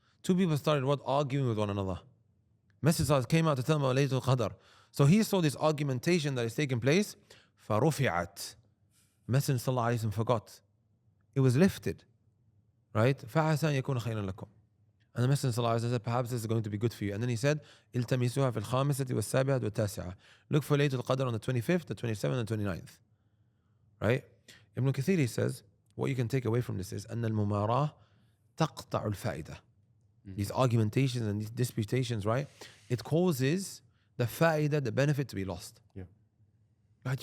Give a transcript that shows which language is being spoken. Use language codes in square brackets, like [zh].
[en] Two people started arguing with one another. Messenger came out to tell them about Laylatul Qadr. So he saw this argumentation that is taking place. [ar] فَرُفِعَتْ. [en] Messenger sallallahu alayhi wa sallam forgot. It was lifted, right? [ar] فَعَسَى أَن يَكُونَ خَيْرًا لَكُمْ. [en] And the Messenger sallallahu alayhi wa sallam said, perhaps this is going to be good for you. And then he said, [ar] التمسوها في الخامسة والسابعة والتاسعة. [en] Look for Laylatul Qadr on the 25th, the 27th, and 29th. Right? Ibn Kathir, he says, what you can take away from this is [ar] أن المماراة تقطع الفائدة. [en] These argumentations and these disputations, right? It causes the fa'idah, the benefit, to be lost. Right?